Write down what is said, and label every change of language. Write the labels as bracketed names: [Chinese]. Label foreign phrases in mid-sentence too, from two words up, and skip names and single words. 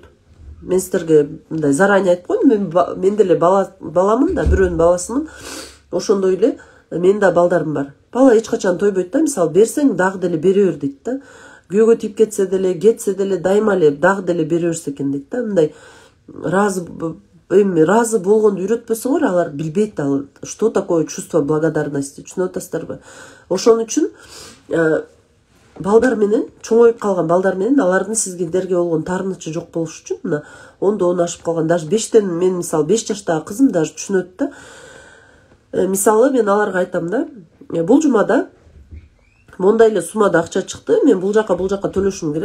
[Kyrgyz] Мен сиздерге мындай заранее айтып коеюн, мен деле баламын да, бирөөнүн баласымын. Ошондой эле менин да балдарым бар. Бала эч качан тойбойт да. Мисалы, берсең дагы деле бере бер дейт да. Күйөөгө тийип кетсе деле дайыма эле дагы деле бере берсе экен дейт да. Мындай разы болгонду үйрөтпөсөңөр, алар билбейт [Russian] что такое чувство благодарности. [Kyrgyz] Түшүнүп атасыздарбы? Ошон үчүн балдар менен, чоңоюп калган балдар менен алардын сиздерге болгон таарынычы жок болуш үчүн мына 10 ашып калган, даже 5тен мен мисалы 5 жаштагы кызым даже түшүнөт да. Мисалы мен аларга айтам да, бул жумада мондай эле суммада акча чыкты, мен бул жака төлөшүм керек.